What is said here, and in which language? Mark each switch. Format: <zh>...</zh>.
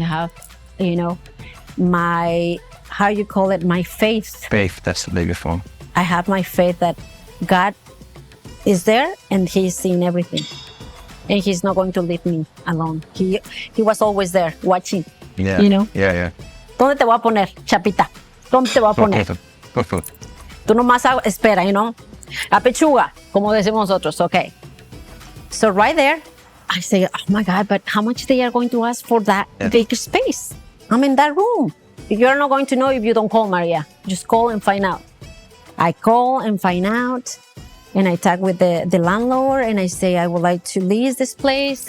<en>I have, my, how you call it, my faith. Faith, that's the biggest one. I have my faith that God is there and He's seeing everything. And He's not going to leave me alone. He was always there watching. Yeah. Yeah.</en> <es>¿Dónde te voy a poner, chapita? ¿Dónde te voy a poner? Tú nomás espera, a pechuga, como decimos nosotros, okay.</es> <en>So right there, I say, oh my God, but how much they are going to ask for that big space? I'm in that room. You're not going to know if you don't call, Maria. Just call and find out. I call and find out, and I talk with the landlord, and I say, I would like to lease this place.</en>